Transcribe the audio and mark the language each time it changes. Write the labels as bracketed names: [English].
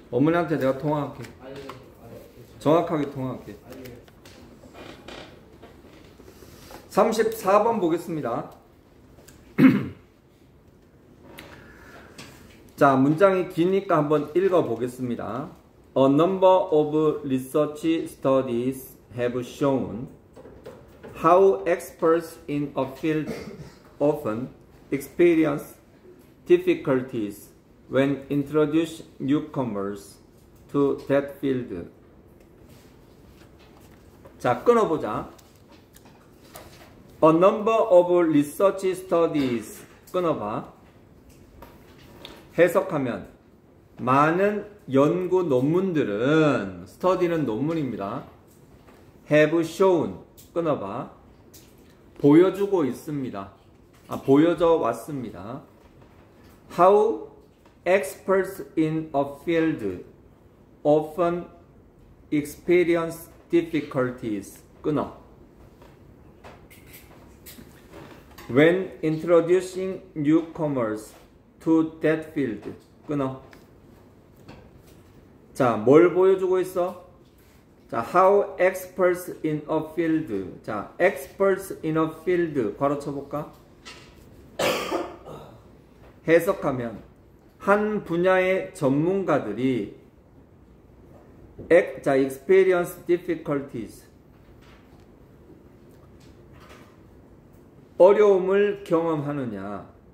[Korean] 어머니한테 내가 통화할게. 정확하게 통화할게. 34번 보겠습니다. 자, 문장이 기니까 한번 읽어 보겠습니다. [English] A number of research studies have shown how experts in a field often experience difficulties when introduce newcomers to that field. [Korean] 자, 끊어보자. [English] A number of research studies. [Korean] 끊어봐. 해석하면 많은 연구 논문들은, study는 논문입니다. [English] have shown. [Korean] 끊어봐. 보여주고 있습니다. 보여져 왔습니다. [English] How experts in a field often experience difficulties. [Korean] 끊어. [English] When introducing newcomers to that field. [Korean] 끊어. 자, 뭘 보여주고 있어? 자, [English] how experts in a field. [Korean] 자, [English] experts in a field [Korean] 괄호 쳐볼까? 해석하면 한 분야의 전문가들이 자, [English] experience difficulties. [Korean] 어려움을 경험하느냐.